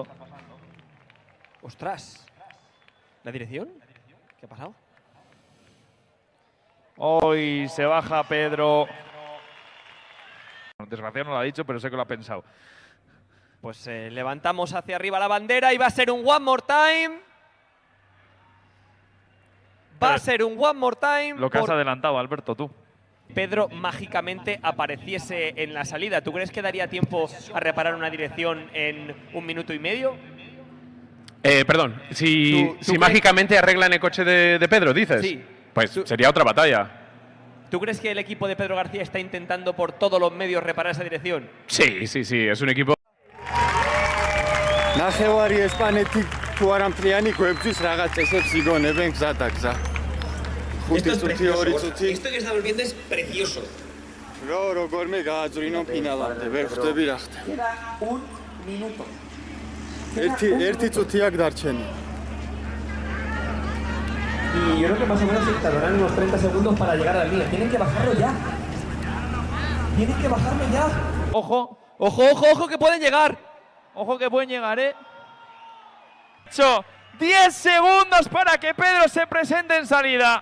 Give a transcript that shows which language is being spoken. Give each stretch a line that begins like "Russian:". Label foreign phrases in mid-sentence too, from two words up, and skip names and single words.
Spanish: ¡Ostras! ¿La dirección? ¿Qué ha pasado? Hoy se baja Pedro. Desgraciado no lo ha dicho, pero sé que lo ha pensado. Pues levantamos hacia arriba la bandera y va a ser un
English: one more time.
Spanish: Va a ser un
English: one more time.
Spanish: Lo que has adelantado, Alberto, tú. Pedro mágicamente apareciese en la salida. ¿Tú crees que daría tiempo a reparar una dirección en 1 minuto y medio? Perdón, si mágicamente arreglan el coche de Pedro, dices. Sí. Pues sería otra batalla. ¿Tú crees que el equipo de Pedro García está intentando por todos los medios reparar esa dirección? Sí, es un equipo...
Georgian: ნახევარი ესპანეთი თუ არა მთლიანი გვებძვის რაღაც წესებს იგონებენ გზადაგზა.
Spanish: Esto que estamos viendo es precioso.
Georgian: Როგორმე გააძვრინო ფინალამდე, ვერ ხვდები რა ხდება.
Spanish: Queda 1 minuto.
Georgian: ერთი წუთი აქ დარჩენია.
Spanish: Y yo creo que más o menos tardarán unos 30 segundos para llegar a la línea. Tienen que bajarlo ya. Tienen que bajarlo ya. Ojo, ojo, ojo, ojo, que pueden llegar. Ojo que pueden llegar, 10 segundos para que Pedro se presente en salida.